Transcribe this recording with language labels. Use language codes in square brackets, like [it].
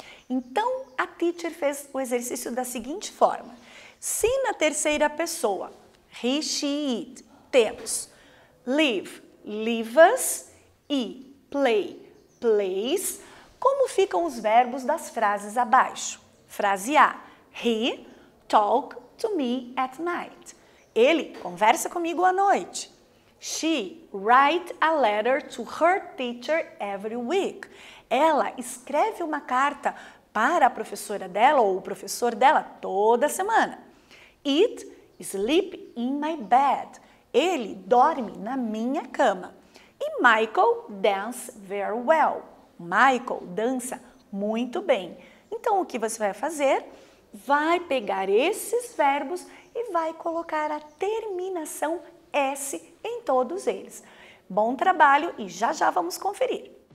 [pt] Então a teacher fez o exercício da seguinte forma. Se na terceira pessoa, he, she, it, temos live, lives e play, plays, como ficam os verbos das frases abaixo? Frase A, [en] he talk to me at night. [pt] Ele conversa comigo à noite. [en] She write a letter to her teacher every week. [pt] Ela escreve uma carta para a professora dela ou o professor dela toda semana. [en] It sleep in my bed. [pt] Ele dorme na minha cama. [en] E Michael dance very well. [pt] Michael dança muito bem. Então o que você vai fazer? Vai pegar esses verbos e vai colocar a terminação S em todos eles. Bom trabalho e já já vamos conferir.